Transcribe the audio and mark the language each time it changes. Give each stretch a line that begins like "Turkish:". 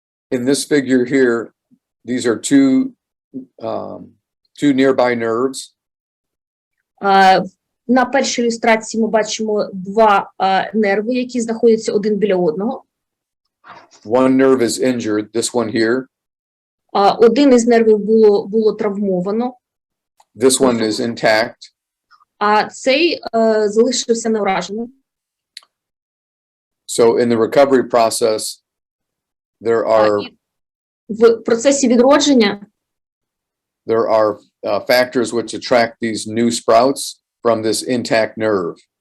English: In this figure here, these are two nearby nerves.
Ukrainian: На першій ілюстрації ми бачимо 2 нерви, які знаходяться один біля одного.
English: One nerve is injured, this one here.
Ukrainian: Один із нервів було травмовано.
English: This one is intact.
Ukrainian: А цей залишився невраженим.
English: So in the recovery process, there are
Ukrainian: в процесі відродження
English: there are factors which attract these new sprouts from this intact nerve.